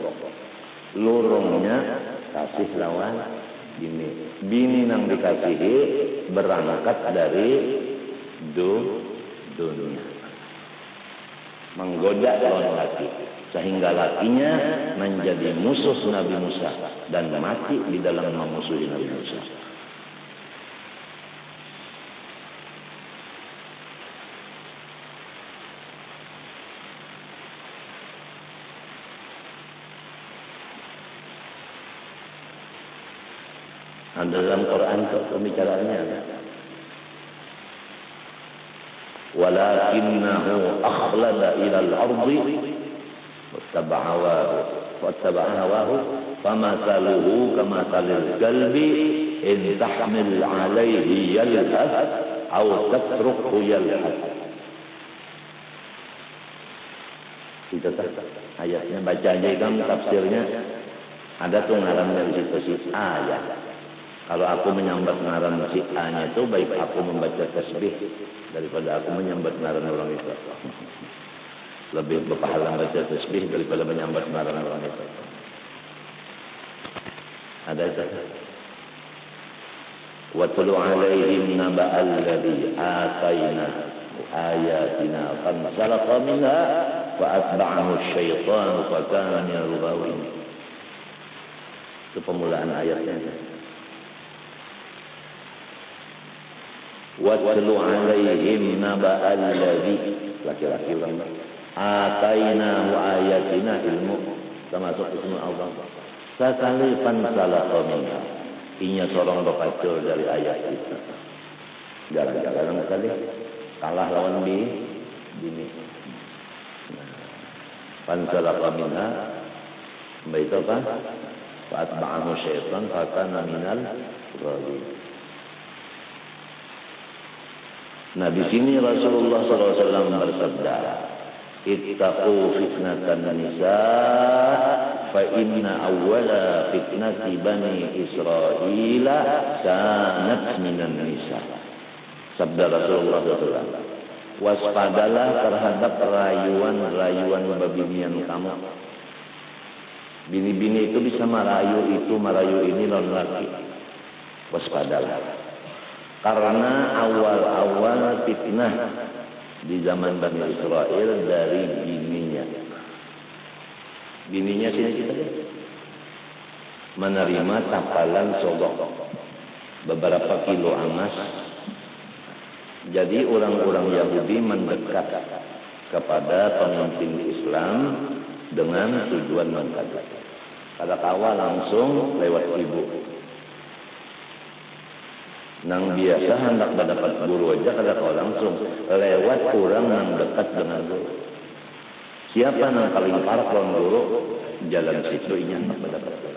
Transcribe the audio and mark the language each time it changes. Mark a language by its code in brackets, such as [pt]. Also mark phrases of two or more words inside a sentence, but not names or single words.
[bjn] Lurungnya kasih lawan bini. Bini nang dikasihi berangkat dari dunia. Menggoda lawan laki. [id] Sehingga lakinya menjadi musuh Nabi Musa. Dan mati di dalam memusuhi Nabi Musa. Dalam Quran itu pembicaraannya. [ar] ولكنه أخلد إلى الأرض واتبع هواه فمثله كمثل الكلب إن تحمل عليه يلهث أو تتركه يلهث. [id] Itu ayatnya baca aja kan tafsirnya. [bjn] Ada tuh ngaran dari situ si ayat. Kalau aku menyambat ngaran si A-nya itu baik aku membaca tasbih daripada aku menyambat ngaran orang itu. Lebih berpahala baca tasbih daripada menyambat ngaran orang itu. [id] Ada itu. [ar] وَاتْلُ عَلَيْهِمْ نَبَأَ الَّذِي آتَيْنَاهُ آيَاتِنَا فَانْسَلَخَ مِنْهَا فَأَتْبَعَهُ الشَّيْطَانُ فَكَانَ مِنَ الْغَاوِينَ. [id] Itu pemulaan ayatnya. [ar] وَاتْلُ عَلَيْهِمْ نَبَأَ الَّذِي [bjn] laki-laki ulang [ar] آتيناه آياتنا [bjn] ilmu termasuk ismu Allah sekali [ar] فانسلخ منها [bjn] inya sorong berpacul dari ayat itu gara-gara sekali kalah lawan bini [ar] فانسلخ منها [id] baik apa [ar] فأتبعه شيطان فكان من الغاوين. [id] Nah di sini Rasulullah SAW bersabda, [ar] "اتقوا فتنة النساء، فإن أول فتنة بني إسرائيل كانت من النساء." [id] Sabda Rasulullah SAW. [bjn] Waspadalah terhadap rayuan-rayuan babinian kamu. Bini-bini itu bisa merayu ini lawan laki. [id] Waspadalah. Karena awal-awal fitnah di zaman Bani Israel dari bininya. Bininya sini kita lihat. Menerima tapalan sogok. Beberapa kilo emas. Jadi orang-orang Yahudi mendekat kepada pemimpin Islam dengan tujuan mengkaji. [bjn] Kada kawa langsung lewat ibu. Nang biasa hendak mendapat guru aja kada kau langsung lewat orang yang dekat dengan guru. Siapa nang paling parah lawan guru jalan situ ini hendak mendapat guru.